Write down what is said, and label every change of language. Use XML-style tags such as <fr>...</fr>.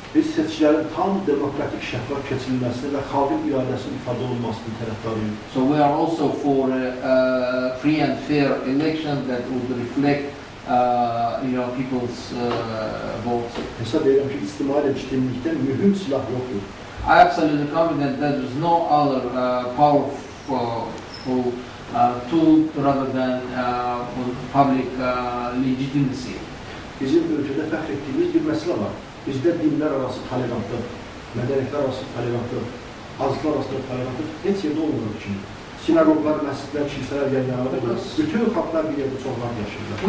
<az>Biz seçkilərin tam demokratik şəffaf keçirilməsini və xalqın iradəsinin ifadə olunmasını tərəfdarıyıq.</az> <en>So we are also for free and fair elections that would reflect people's votes.</en> <az>Hesab edirəm ki, ictimai legitimlikdən mühüm silah yoxdur.</az> <en>I absolutely confident that there is no other powerful tool rather than public legitimacy.</en> <az>Bizim ölkədə fəxr etdiyimiz bir məsələ var. Bizdə dinlər arası tolerantlıq, mədəniyyətlər arası tolerantlıq, azlıqlar arası tolerantlıq heç yerdə olmadığı kimi. Sinagoglar, məscidlər, kilsələr yan-yanadır. Bütün xalqlar bir yerdə çox rahat yaşayırlar.</az>